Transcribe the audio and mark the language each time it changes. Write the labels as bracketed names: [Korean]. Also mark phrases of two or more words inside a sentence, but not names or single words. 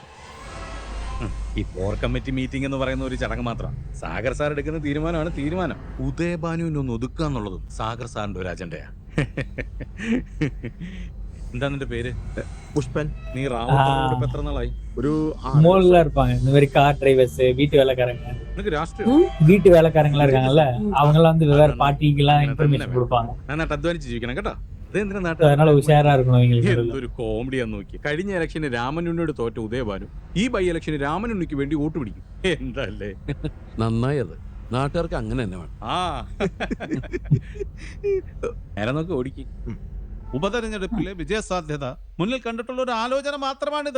[Malayalam] ഈ [English] core committee meeting [Malayalam] എന്ന് പറയുന്ന ഒരു ചടങ്ങ് മാത്രം. സാഗർ സാർ എടുക്കുന്ന തീരുമാനമാണ് തീരുമാനം. ഉദയഭാനുവിനെ ഒന്ന് ഒതുക്കുക എന്നുള്ളതും സാഗർ സാറിന്റെ ഒരു അജണ്ടയാ. എന്താ നിന്റെ പേര്? പുഷ്പൻ. നീ റാവത്തോട് എത്ര നാളായി? ഒരു [Tamil] மூணுல இருப்பாங்க இந்த மாதிரி கார் டிரைவர்ஸ், வீட்டு வேலைக்காரங்க. [Malayalam] നിനക്ക് രാഷ്ട്രീയം [Tamil] வீட்டு வேலைக்காரங்களா இருக்காங்கல்ல, அவங்க எல்லாம் வந்து வேற பார்ட்டிக்கெல்லாம் இன்ஃபர்மேஷன் கொடுப்பாங்க. [Malayalam] നന്നായിട്ട് അധ്വാനിച്ച് ജീവിക്കണം കേട്ടോ. [Tamil] அதனால உஷாரா இருக்கணும் இவங்களுக்கு. [Malayalam] എന്തൊരു കോമഡിയാന്ന് നോക്കി. കഴിഞ്ഞ ഇലക്ഷന് രാമനുണ്ണിയോട് തോറ്റ ഉദയഭാനു ഈ [English] by election [Malayalam] രാമനുണ്ണിക്ക് വേണ്ടി വോട്ട് പിടിക്കും. എന്തല്ലേ നന്നായി. അത് നാട്ടുകാർക്ക് അങ്ങനെ തന്നെ വേണം. നേരെ നോക്കി ഓടിക്കും. ഉപതെരഞ്ഞെടുപ്പിലെ വിജയസാധ്യത മുന്നിൽ കണ്ടിട്ടുള്ള ഒരു ആലോചന മാത്രമാണിത്.